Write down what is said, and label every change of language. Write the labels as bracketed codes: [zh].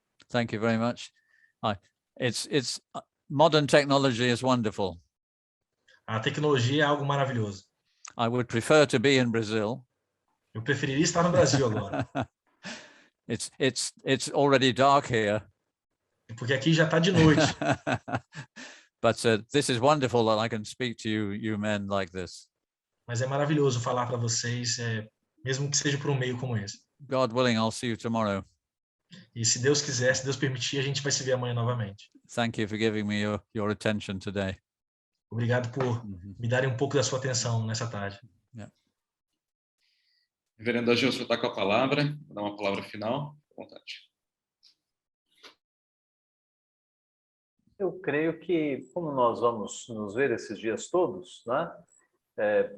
[en] Thank you very much. It's modern technology is wonderful. [pt] A tecnologia é algo maravilhoso. [en] I would prefer to be in Brazil. [pt] Eu preferiria estar no Brasil agora, [en] It's already dark here. [pt] porque aqui já está de noite. [en] But this is wonderful that I can speak to you men like this. [pt] Mas é maravilhoso falar para vocês, mesmo que seja por um meio como esse. [en] God willing, I'll see you tomorrow. [pt] E se Deus quiser, se Deus permitir, a gente vai se ver amanhã novamente. [en] Thank you for giving me your attention today. [pt] Obrigado por me darem um pouco da sua atenção nessa tarde. Reverendo Agilson está com a palavra, vou dar uma palavra final, à vontade. Eu creio que, como nós vamos nos ver esses dias todos, né?